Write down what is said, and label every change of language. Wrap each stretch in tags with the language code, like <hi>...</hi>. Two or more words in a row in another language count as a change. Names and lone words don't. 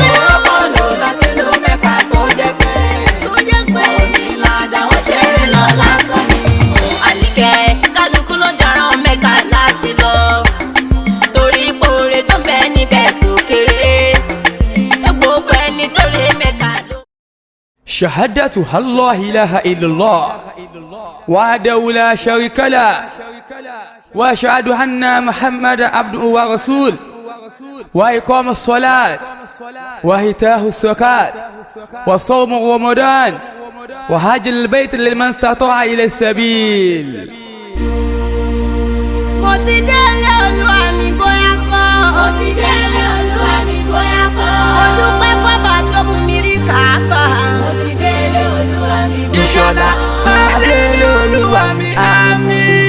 <yo>Òrọ́pọ̀ ló lọ sílùú Mẹ́kà tó jẹ́ pé. tó jẹ́ pé. Òní ládàá ó ṣeré lọ lásán ni. Àníkẹ́ kálukú ló jàrán Mẹ́kà láti lọ. Torí pòrè tó ń bẹ níbẹ̀ kò kéré. Ṣé gbogbo ẹni tó ré Mẹ́kà ló.</yo> <ar>شهادة الله إله إلا الله وحده لا شريك له وأشهد أن محمد عبده ورسول وإقام الصلاة وإيتاء الزكاة وصوم رمضان وحج البيت لمن استطاع إلى السبيل.</ar> <yo>Mo ti délé Olúwa mi bóyá kọ́. Mo ti délé Olúwa mi bóyá kọ́. Mo dúpẹ́ fọ́bà tó mú mi rí Káàbà. Mo ti délé Olúwa mi bóyá kọ́. Ìṣọ̀lá máa délé Olúwa mi àmín.</yo>